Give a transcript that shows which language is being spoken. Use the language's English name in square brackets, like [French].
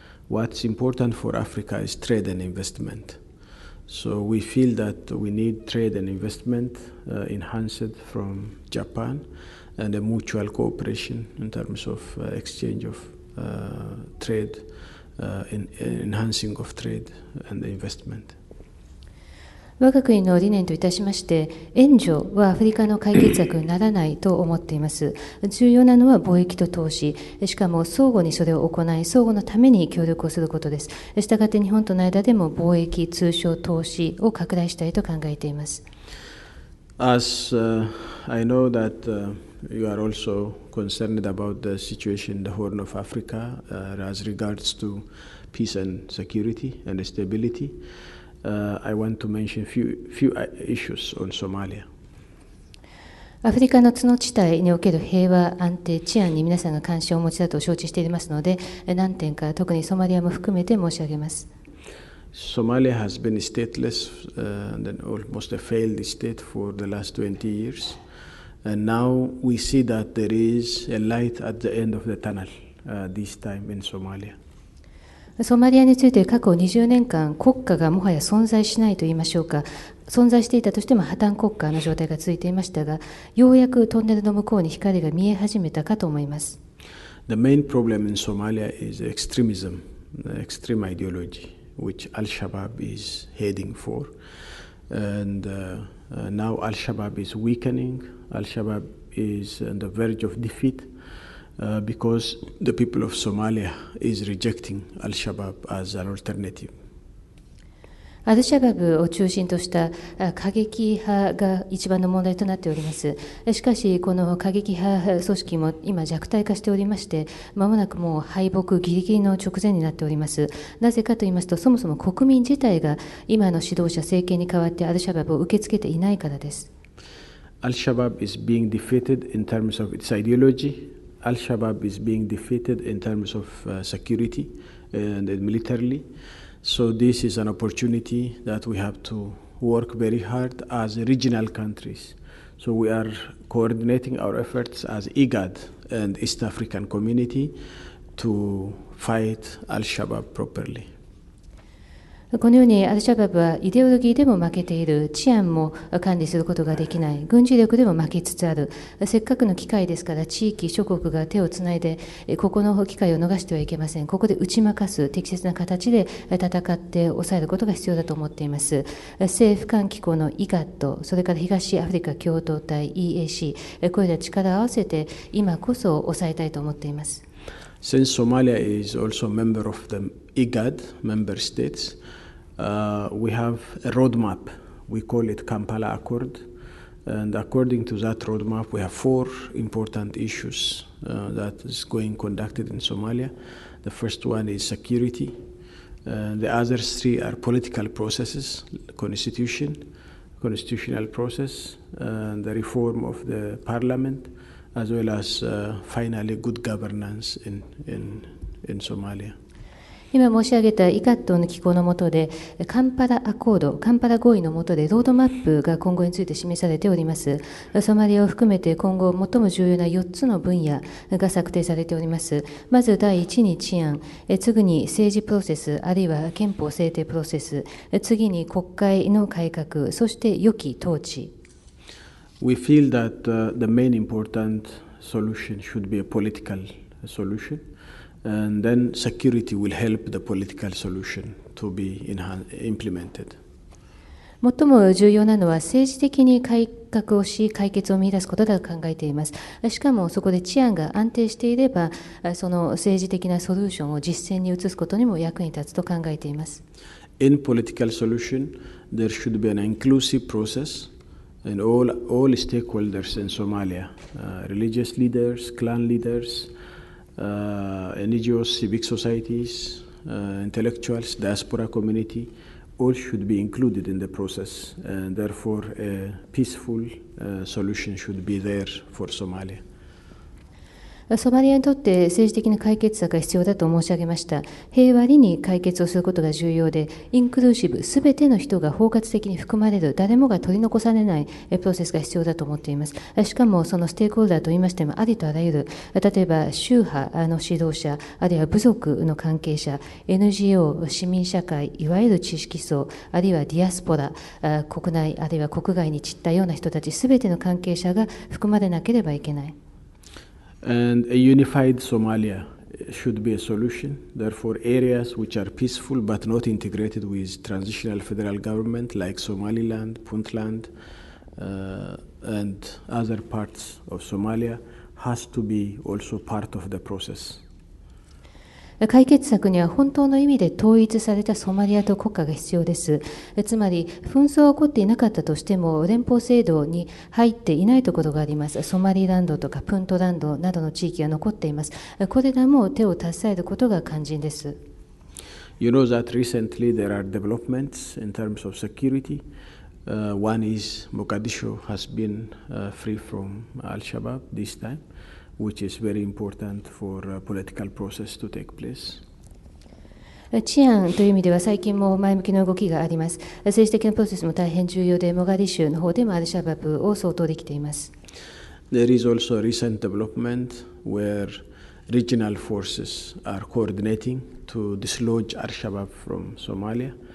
[English] What's important for Africa is trade and investment. So we feel that we need trade and investment enhanced from Japan and a mutual cooperation in terms of exchange of trade, enhancing of trade and investment. [Japanese] 我が国の理念といたしまして、援助はアフリカの解決策にならないと思っています。重要なのは貿易と投資、しかも相互にそれを行い、相互のために協力をすることです。したがって日本との間でも貿易、通商、投資を拡大したいと考えています。 [English] As I know that you are also concerned about the situation in the Horn of Africa as regards to peace and security and stability.I want to mention few issues on Somalia. [Japanese] アフリカの角地帯における平和、安定、治安に皆さんが関心をお持ちだと承知していますので、何点か特にソマリアも含めて申し上げます。 [English] Somalia has been stateless and almost a failed state for the last 20 years. And now we see that there is a light at the end of the tunnel this time in Somalia. [Japanese] ソマリアについて過去20年間、国家がもはや存在しないと言いましょうか、存在していたとしても破綻国家の状態が続いていましたが、ようやくトンネルの向こうに光が見え始めたかと思います。 [English] The main problem in Somalia is extremism, extreme ideology, which Al-Shabaab is heading for. And now Al-Shabaab is weakening. Al-Shabaab is on the verge of defeat because the people of Somalia is rejecting Al-Shabaab as an alternative. [Japanese] アルシャバブを中心とした過激派が一番の問題となっております。しかし、この過激派組織も今弱体化しておりまして、まもなくもう敗北ギリギリの直前になっております。なぜかと言いますと、そもそも国民自体が今の指導者、政権に代わってアルシャバブを受け付けていないからです。 [English] Al-Shabaab is being defeated in terms of its ideology. Al-Shabaab is being defeated in terms of security and militarily. So this is an opportunity that we have to work very hard as regional countries. So we are coordinating our efforts as IGAD and East African community to fight Al-Shabaab properly. [Japanese] このようにアルシャバブはイデオロギーでも負けている、治安も管理することができない、軍事力でも負けつつある、せっかくの機会ですから地域諸国が手をつないでここの機会を逃してはいけません。ここで打ち負かす適切な形で戦って抑えることが必要だと思っています。政府間機構の IGAD、 それから東アフリカ共同体 EAC、 これら力を合わせて今こそ抑えたいと思っています。 [English] Since Somalia is also a member of the IGAD member states, we have a roadmap. We call it Kampala Accord. And according to that roadmap, we have 4 important issues that is going conducted in Somalia. The first one is security. The other 3 are political processes, constitutional process, and the reform of the parliament, as well as finally good governance in Somalia. [Japanese] 今申し上げたイガットの機構の下でカンパラアコード、カンパラ合意の下でロードマップが今後について示されております。ソマリアを含めて今後最も重要な4つの分野が策定されております。まず第1に治安、次に政治プロセス、あるいは憲法制定プロセス、次に国会の改革、そして良き統治。 [English] We feel that the main important solution should be a political solution. And then security will help the political solution to be implemented. [Japanese] 最も重要なのは政治的に改革をし解決を見出すことだと考えています。しかもそこで治安が安定していれば、その政治的なソリューションを実践に移すことにも役に立つと考えています。 [English] In political solution, there should be an inclusive process, and all stakeholders in Somalia, religious leaders, clan leaders.NGOs, civic societies, intellectuals, diaspora community, all should be included in the process, and therefore a peaceful solution should be there for Somalia. [Japanese] ソマリアにとって政治的な解決策が必要だと申し上げました。平和に解決をすることが重要で、インクルーシブ、すべての人が包括的に含まれる、誰もが取り残されないプロセスが必要だと思っています。しかもそのステークホルダーといいましても、ありとあらゆる、例えば宗派の指導者、あるいは部族の関係者、NGO、市民社会、いわゆる知識層、あるいはディアスポラ、国内あるいは国外に散ったような人たち、すべての関係者が含まれなければいけない。 [English] And a unified Somalia should be a solution. Therefore, areas which are peaceful but not integrated with transitional federal government like Somaliland, Puntland, and other parts of Somalia has to be also part of the process. [Japanese] 解決策には本当の意味で統一されたソマリアと国家が必要です。つまり、紛争が起こっていなかったとしても、連邦制度に入っていないところがあります。ソマリランドとかプントランドなどの地域が残っています。これらも手を携えることが肝心です。 [English] You know that recently there are developments in terms of security. One is Mogadishu has been free from Al-Shabaab this time.Which is very important for a political process to take place. [Japanese] 治安という意味では最近も前向きな動きがあります。政治的なプロセスも大変重要で、モガディシュの方でもアルシャバブを相当できています。 [English] There is also a recent development where regional forces are coordinating to dislodge Al-Shabaab from Somalia.